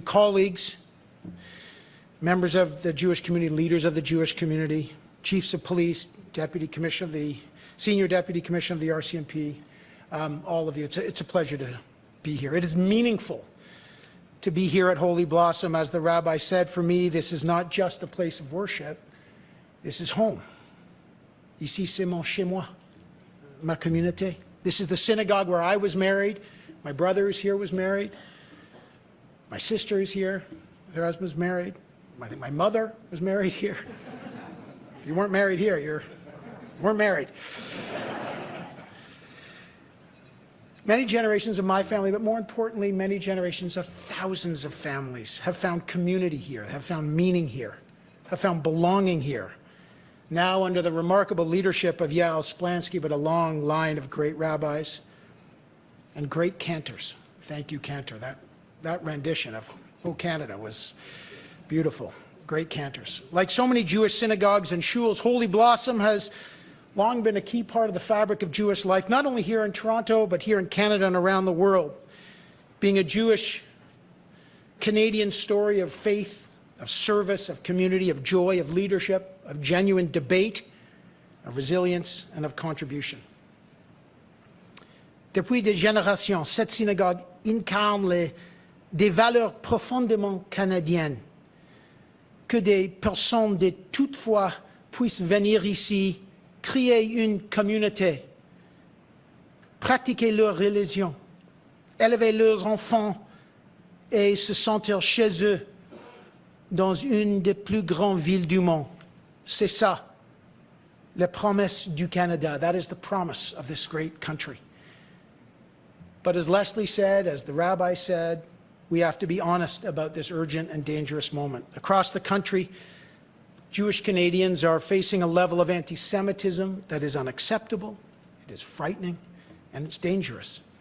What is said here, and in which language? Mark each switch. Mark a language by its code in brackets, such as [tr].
[en] Colleagues, members of the Jewish community, leaders of the Jewish community, chiefs of police, deputy commissioner of the, senior deputy commissioner of the RCMP, all of you. It's a pleasure to be here. It is meaningful to be here at Holy Blossom. As the rabbi said, for me, this is not just a place of worship. This is home. [fr] Ici, c'est mon chez moi, ma communauté. [en] This is the synagogue where I was married. My brother is here, was married. My sister is here. Her husband's married. I think my mother was married here. If you weren't married here, you weren't married. Many generations of my family, but more importantly, many generations of thousands of families have found community here, have found meaning here, have found belonging here. Now under the remarkable leadership of Yael Splansky, but a long line of great rabbis and great cantors. Thank you, Cantor. That rendition of O Canada was beautiful. Great cantors. Like so many Jewish synagogues and shuls, Holy Blossom has long been a key part of the fabric of Jewish life, not only here in Toronto, but here in Canada and around the world. Being a Jewish Canadian story of faith, of service, of community, of joy, of leadership, of genuine debate, of resilience, and of contribution. [fr] Depuis des générations, cette synagogue incarne des valeurs profondément canadiennes, que des personnes de toutes foi puissent venir ici, créer une communauté, pratiquer leur religion, élever leurs enfants et se sentir chez eux dans une des plus grandes villes du monde. C'est ça, la promesse du Canada. [en] That is the promise of this great country. But as Leslie said, as the rabbi said, we have to be honest about this urgent and dangerous moment. Across the country, Jewish Canadians are facing a level of anti-Semitism that is unacceptable, it is frightening, and it's dangerous.